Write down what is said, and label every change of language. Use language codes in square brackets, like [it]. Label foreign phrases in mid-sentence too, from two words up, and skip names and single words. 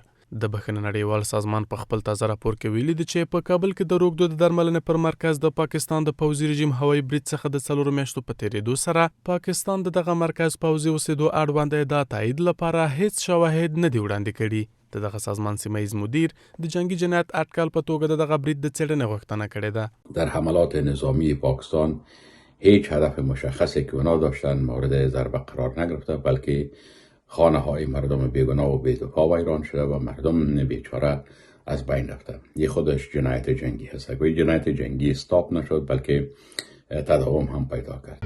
[ps] د بخښنې نړیوال سازمان په خپل تازه راپور کې ویلي دي چې په کابل کې د روږدو د درملنې پر مرکز د پاکستان د پوځي رژیم هوایي برید څخه د 4 میاشتو په تېرېدو سره پاکستان د دغه مرکز پوځي اوسېدو اړوند ادعا تایید لپاره هیڅ شواهد نه دي وړاندې کړي. د دغه سازمان سیمه‌ایز مدیر د جنگی جنایت اټکل په توګه د دغه برید د څېړنې غوښتنه کړې ده. [fa] در حملات نظامی پاکستان هیچ هدف مشخصی که اونا داشتن مورد ضربه قرار نگرفته، بلکه خانه های مردم بیگناه و بی‌دفاع ویران شده و مردم بیچاره از بین رفته. این خودش جنایت جنگی هست. اگر جنایت جنگی استاپ نشد بلکه تداوم هم پیدا کرد.